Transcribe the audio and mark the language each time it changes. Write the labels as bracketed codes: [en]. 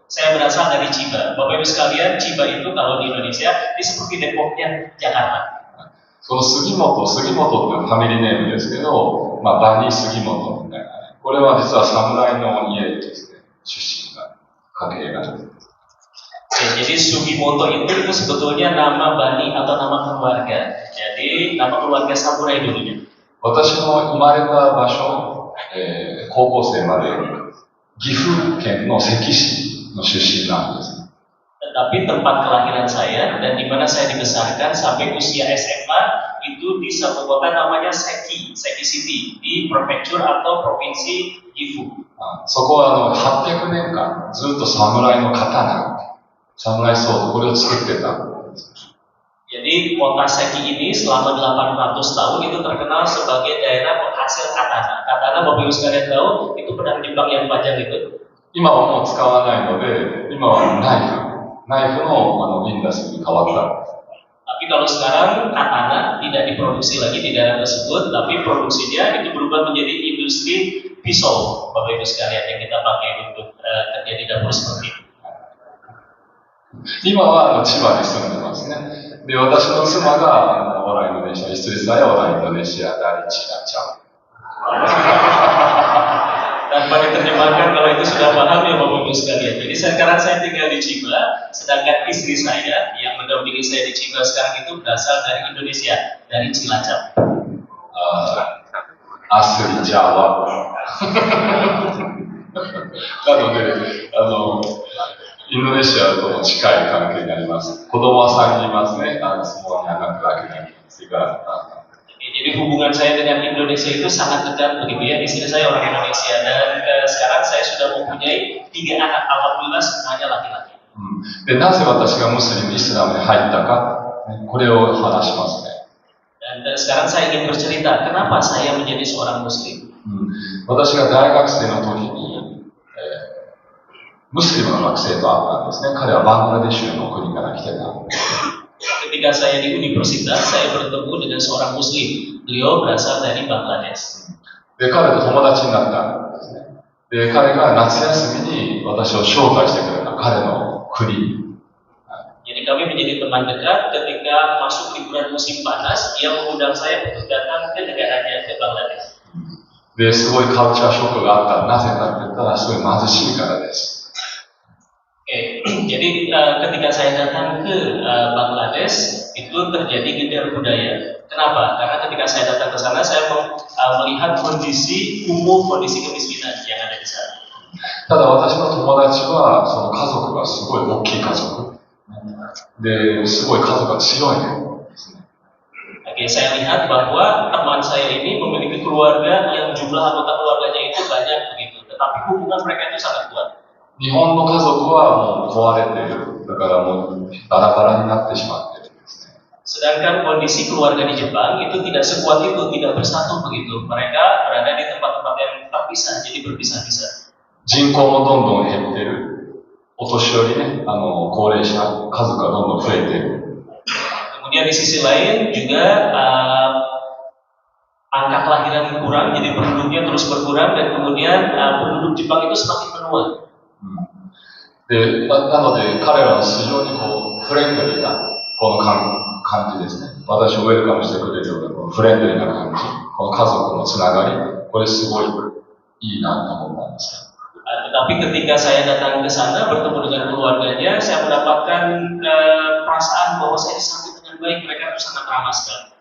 [id] Saya berasal dari Chiba. Bapak Ibu sekalian, Chiba itu kalau di Indonesia ini seperti Depoknya Jakarta. [ja] その杉本っていうファミリーネームですけど、バニー杉本みたいなね。これは実は侍の家ですね、出身が、家系が。 [id] Jadi Sugimoto itu sebetulnya nama bani atau nama keluarga. Jadi nama keluarga samurai dulunya. [ja] 私の生まれた場所、高校生まで岐阜県の関市の出身なんです。 [id] Tetapi tempat kelahiran saya dan di mana saya dibesarkan sampai usia SMA itu di satu kota namanya Seki City di prefektur atau provinsi Gifu. [ja] そこは800年間ずっと侍の刀、侍ソードこれを作ってた。 [id] Jadi kota Seki ini selama 800 tahun itu terkenal sebagai daerah penghasil katana. Katana Bapak Ibu sekalian tahu itu pedang Jepang yang panjang itu. [ja] 今はもう使わないので、今はナイフのインダストリーに変わったんです。 [id] Tapi kalau sekarang katana tidak diproduksi lagi di daerah tersebut, tapi produksinya itu berubah menjadi industri pisau, Bapak Ibu sekalian yang kita pakai untuk kerja di dapur seperti itu. [ja] 今は千葉に住んでますね。で、私の妻がオラインドネシア、 [id] istri saya orang Indonesia dari Cilacap. Tanpa diterjemahkan kalau itu sudah paham ya Bapak Ibu sekalian. Jadi sekarang saya tinggal di Chiba, sedangkan istri saya yang mendampingi saya di Chiba sekarang itu berasal dari Indonesia, dari Cilacap. Asli Jawa. [ja] なので、インドネシアとも近い関係になります。子供は3人いますね。 [id] semuanya anak laki-laki. Jadi hubungan saya dengan Indonesia itu sangat dekat begitu ya. Istri saya orang Indonesia dan sekarang saya sudah mempunyai 3 anak, alhamdulillah semuanya laki-laki. [ja] で、なぜ私がムスリム、イスラムに入ったか、これを話しますね。 [id] Dan sekarang saya ingin bercerita kenapa saya menjadi seorang Muslim. [ja] 私が大学生の時に、ムスリムの学生と会ったんですね。彼はバングラデシュの国から来てた。 [id] Ketika saya di universitas, saya bertemu dengan seorang Muslim. Beliau berasal dari Bangladesh. [ja] で、彼と友達になったんですね。で、彼が夏休みに私を招待してくれた、彼の国に。 [id] Jadi kami menjadi teman dekat ketika masuk liburan musim panas, dia mengundang saya untuk datang ke negaranya, ke Bangladesh. [ja] で、すごいカルチャーショックがあった。なぜかって言ったら、すごい貧しいからです。 [id] Oke, jadi ketika saya datang ke Bangladesh itu terjadi geger budaya. Kenapa? Karena ketika saya datang ke sana saya melihat kondisi kemiskinan yang ada di sana. [ja] ただ私の友達はその家族がすごい大きい家族で、すごい家族が強いんですね。 [id] Oke, saya lihat bahwa teman saya ini memiliki keluarga yang jumlah anggota keluarganya itu banyak begitu, tetapi hubungan mereka itu sangat kuat. [ja] 日本の家族はもう壊れている。だからもうバラバラになってしまっているんです [id] Sedangkan kondisi keluarga di Jepang itu tidak sekuat itu, tidak bersatu begitu. Mereka berada di tempat-tempat yang terpisah, jadi berpisah-pisah. [ja] 人口もどんどん減ってる。お年寄りね、高齢者、数がどんどん増えてる。 [id] Kemudian di sisi lain juga angka kelahiran kurang, jadi penduduknya terus berkurang dan kemudian penduduk Jepang itu semakin menua. [ja] で、なので彼らは非常にこうフレンドリーなこの感じですね。私をウェルカムしてくれるようなこのフレンドリーな感じ、この家族のつながり、これすごいいいなと思ったんです。 [id] Tetapi ketika saya datang ke sana bertemu dengan keluarganya, saya mendapatkan perasaan bahwa saya disambut dengan baik. Mereka itu sangat ramah sekali.